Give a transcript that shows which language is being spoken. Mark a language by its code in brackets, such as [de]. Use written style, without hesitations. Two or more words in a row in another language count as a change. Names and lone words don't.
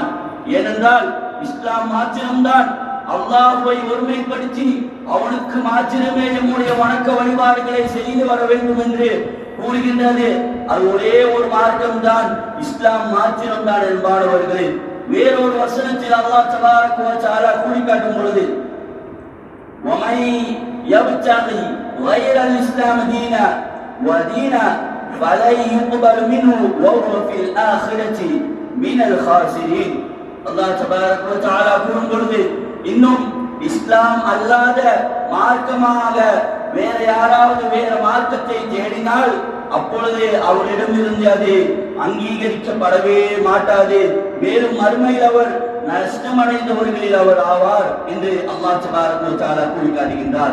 [ta] ஏனென்றால் இஸ்லாம் மாத்திரம்தான் அல்லாஹ்வை ஒருமைப்படுத்தி அவனுக்கு மாத்திரமே நம்முடைய வணக்க வழிபாடுகளை செய்து வர வேண்டும் என்று கூறுகின்றது. அது ஒரே ஒரு மார்க்கம் தான், இஸ்லாம் மாத்திரம்தான் என்பானவர்களே. வேறொரு வசனத்தில் [ar] الله تبارك وتعالى [ta] கூறி காட்டும் பொழுது, [ar] ومن يبتغي غير الإسلام دينا ودينا فلن يقبل منه وهو في الآخرة من الخاسرين. الله تبارك وتعالى [ta] கூறும் பொழுது, இன்னும் இஸ்லாம் அல்லாத மார்க்கமாக வேற யாராவது வேற மார்க்கத்தை தேடினால் அப்பொழுது அவரிடமிருந்து அது அங்கீகரிக்கப்படவே மாட்டாது, மேலும் மறுமையில் அவர் நஷ்டமடைந்தவர்களில் அவர் ஆவார் என்று [ar] الله تبارك وتعالى [ta] கூறி காட்டுகின்றார்.